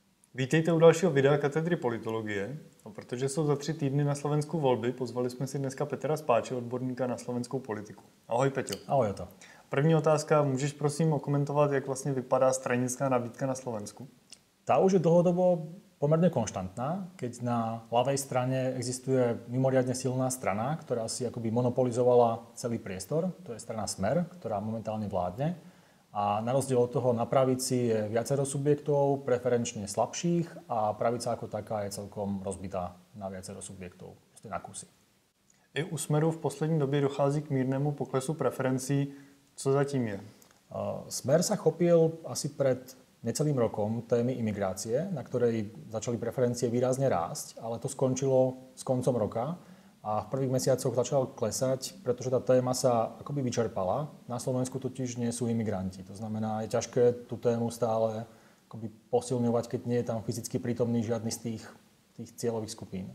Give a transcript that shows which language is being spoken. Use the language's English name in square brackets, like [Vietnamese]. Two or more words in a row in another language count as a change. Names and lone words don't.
[Czech] Vítejte u dalšího videa katedry politologie. No, protože jsou za 3 týdny na Slovensku volby, pozvali jsme si dneska Petra Spáče, odborníka na slovenskou politiku. Ahoj Peťo. Ahoj Oto. První otázka, můžeš prosím okomentovat, jak vlastně vypadá stranická nabídka na Slovensku? [Slovak] Tá už je dlhodobo pomerne konštantná, keď na ľavej strane existuje mimoriadne silná strana, ktorá si akoby monopolizovala celý priestor, to je strana Smer, ktorá momentálne vládne. A na rozdiel od toho na pravici je viacero subjektov, preferenčne slabších a pravica ako taká je celkom rozbitá na viacero subjektov, proste na kusy. [Czech] I u Smeru v poslední době dochází k mírnému poklesu preferencí. Co zatím je? [Slovak] Smer sa chopil asi pred necelým rokom témy imigrácie, na ktorej začali preferencie výrazne rásť, ale to skončilo s koncom roka a v prvých mesiacoch začal klesať, pretože tá téma sa akoby vyčerpala. Na Slovensku totiž nie sú imigranti. To znamená, je ťažké tú tému stále akoby posilňovať, keď nie je tam fyzicky prítomný žiadny z tých cieľových skupín.